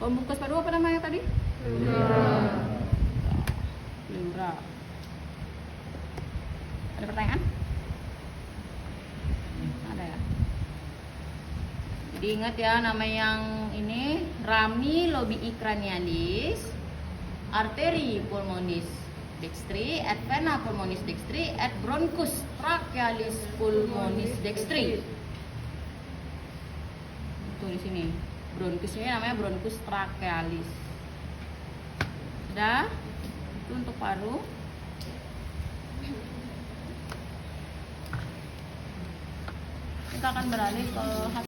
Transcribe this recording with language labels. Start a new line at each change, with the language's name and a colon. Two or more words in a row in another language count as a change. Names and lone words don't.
Indonesian: Pembungkus paru apa namanya tadi? Pleura. Ada pertanyaan? Ada ya? Jadi ingat ya, nama yang ini
Latin: rami lobii cranialis, arteri pulmonis dextri, et vena pulmonis dextri, et bronchus trachealis pulmonis dextri.
Indonesian: Tuh di sini. Bronchusnya namanya
Latin: bronchus trachealis.
Indonesian: Sudah? Itu untuk paru. Kita akan beralih ke